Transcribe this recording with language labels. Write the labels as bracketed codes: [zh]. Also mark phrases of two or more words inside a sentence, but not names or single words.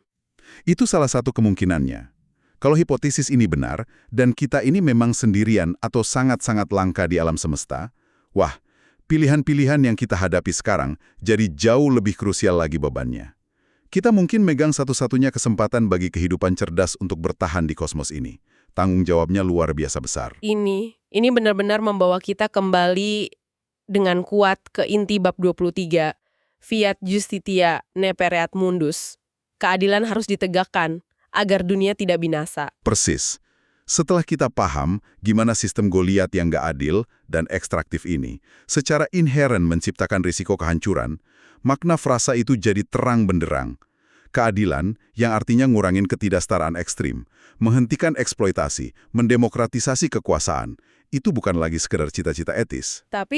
[id] Itu salah satu kemungkinannya. Kalau hipotesis ini benar, dan kita ini memang sendirian atau sangat-sangat langka di alam semesta, wah, pilihan-pilihan yang kita hadapi sekarang jadi jauh lebih krusial lagi bebannya. Kita mungkin megang satu-satunya kesempatan bagi kehidupan cerdas untuk bertahan di kosmos ini. Tanggung jawabnya luar biasa besar. Ini benar-benar membawa kita kembali dengan kuat ke inti bab 23. [la] Fiat justitia nepereat mundus. [id] Keadilan harus ditegakkan agar dunia tidak binasa. Persis. Setelah kita paham gimana sistem Goliat yang nggak adil dan ekstraktif ini secara inheren menciptakan risiko kehancuran, makna frasa itu jadi terang benderang. Keadilan yang artinya ngurangin ketidaksetaraan ekstrim, menghentikan eksploitasi, mendemokratisasi kekuasaan, itu bukan lagi sekedar cita-cita etis.